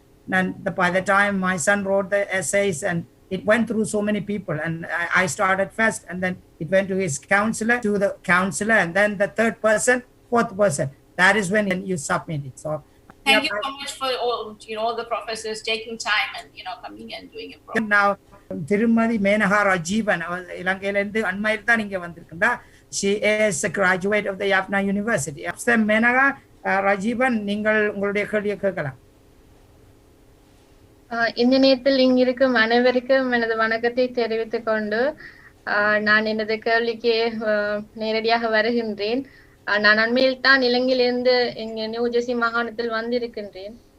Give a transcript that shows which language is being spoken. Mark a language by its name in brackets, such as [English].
[English] And by the time my son wrote the essays and it went through so many people, and I started first, and then it went to his counselor, to the counselor, and then the third person, fourth person. That is when you submit it. So Thank you so much for all the professors taking time and coming and doing a program. [Tamil] Now, Tirumadi Menaha Rajivan, இலங்கையிலிருந்து அண்மையில் தான் இங்க வந்திருக்கின்றா. [English] She is a graduate of the Jaffna University. [Tamil] Menaha Rajivan, நீங்கள் உங்களுடைய கேள்வியை கேட்கலாம். இந்த நேரத்தில் இங்கிருக்கும் அனைவருக்கும் எனது வணக்கத்தை தெரிவித்துக் கொண்டு நான் எனது கேள்விக்கு நேரடியாக வருகின்றேன். நான் அண்மையில் தான் இலங்கையிலிருந்து இங்க நியூ ஜெர்சி மாகாணத்தில் வந்திருக்கின்றேன்.